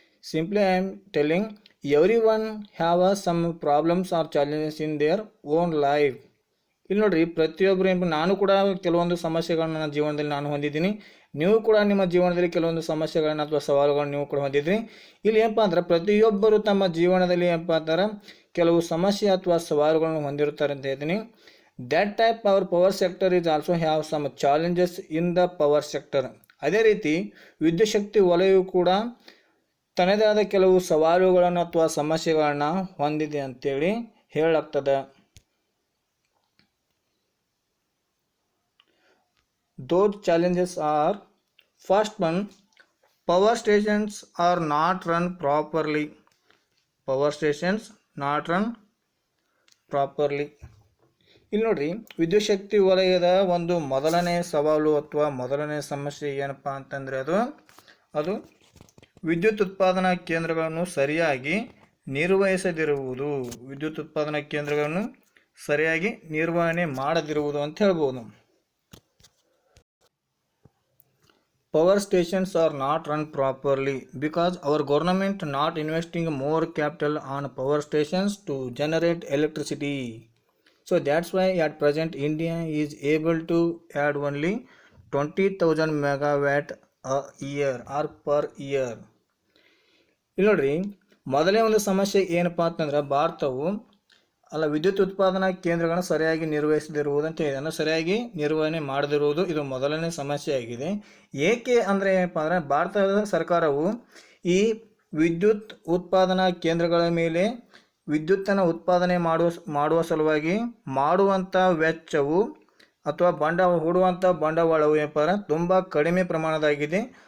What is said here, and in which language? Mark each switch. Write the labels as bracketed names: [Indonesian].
[English] Simply I am telling everyone have some problems or challenges in their own life. [Kannada] ಇಲ್ಲಿ ನೋಡ್ರಿ, ಪ್ರತಿಯೊಬ್ಬರು ನಾನು ಕೂಡ ಕೆಲವೊಂದು ಸಮಸ್ಯೆಗಳನ್ನ ನನ್ನ ಜೀವನದಲ್ಲಿ ನಾನು ಹೊಂದಿದ್ದೀನಿ. ನೀವು ಕೂಡ ನಿಮ್ಮ ಜೀವನದಲ್ಲಿ ಕೆಲವೊಂದು ಸಮಸ್ಯೆಗಳನ್ನ ಅಥವಾ ಸವಾಲುಗಳನ್ನ ನೀವು ಕೂಡ ಹೊಂದಿದ್ರಿ. ಇಲ್ಲಿ ಏನಪ್ಪ ಅಂದ್ರೆ ಪ್ರತಿಯೊಬ್ಬರು ತಮ್ಮ ಜೀವನದಲ್ಲಿ ಏನಪ್ಪ ಅಂತಾರೆ ಕೆಲವು ಸಮಸ್ಯೆ ಅಥವಾ ಸವಾಲುಗಳನ್ನು ಹೊಂದಿರುತ್ತಾರೆ ಅಂತ ಹೇಳ್ತೀನಿ. [English] That type our power sector is also have some challenges in the power sector. [Kannada] ಅದೇ ರೀತಿ ವಿದ್ಯುತ್ ಶಕ್ತಿ ವಲಯವು ಕೂಡ ತನ್ನದೇ ಆದ ಕೆಲವು ಸವಾಲುಗಳನ್ನು ಅಥವಾ ಸಮಸ್ಯೆಗಳನ್ನು ಹೊಂದಿದೆ ಅಂತೇಳಿ ಹೇಳಲಾಗ್ತದೆ. [English] Those challenges are: first one, power stations are not run properly. Power stations not run properly. [Kannada] ಇಲ್ಲಿ ನೋಡ್ರಿ, ವಿದ್ಯುತ್ ಶಕ್ತಿ ವಲಯದ ಒಂದು ಮೊದಲನೇ ಸವಾಲು ಅಥವಾ ಮೊದಲನೇ ಸಮಸ್ಯೆ ಏನಪ್ಪ ಅಂತಂದರೆ ಅದು ವಿದ್ಯುತ್ ಉತ್ಪಾದನಾ ಕೇಂದ್ರಗಳನ್ನು ಸರಿಯಾಗಿ ನಿರ್ವಹಿಸದಿರುವುದು. ವಿದ್ಯುತ್ ಉತ್ಪಾದನಾ ಕೇಂದ್ರಗಳನ್ನು ಸರಿಯಾಗಿ ನಿರ್ವಹಣೆ ಮಾಡದಿರುವುದು ಅಂತ ಹೇಳ್ಬೋದು. [English] Power stations are not run properly because our government not investing more capital on power stations to generate electricity. So that's why at present India is able to add only 20,000 megawatt a year or per year. [Kannada] ಇಲ್ಲಿ ನೋಡ್ರಿ, ಮೊದಲೇ ಒಂದು ಸಮಸ್ಯೆ ಏನಪ್ಪ ಅಂತಂದ್ರೆ ಭಾರತವು ವಿದ್ಯುತ್ ಉತ್ಪಾದನಾ ಕೇಂದ್ರಗಳನ್ನು ಸರಿಯಾಗಿ ನಿರ್ವಹಿಸದಿರುವುದು ಅಂತ ಹೇಳಿದೆ. ಸರಿಯಾಗಿ ನಿರ್ವಹಣೆ ಮಾಡದಿರುವುದು ಇದು ಮೊದಲನೇ ಸಮಸ್ಯೆ ಆಗಿದೆ. ಏಕೆ ಅಂದರೆ ಏನಪ್ಪ ಅಂದರೆ ಭಾರತದ ಸರ್ಕಾರವು ಈ ವಿದ್ಯುತ್ ಉತ್ಪಾದನಾ ಕೇಂದ್ರಗಳ ಮೇಲೆ ವಿದ್ಯುತ್ತನ್ನು ಉತ್ಪಾದನೆ ಮಾಡುವ ಸಲುವಾಗಿ ಮಾಡುವಂಥ ವೆಚ್ಚವು ಅಥವಾ ಹೂಡುವಂಥ ಬಂಡವಾಳವು ಏನಪ್ಪ ಅಂದರೆ ತುಂಬ ಕಡಿಮೆ ಪ್ರಮಾಣದಾಗಿದೆ.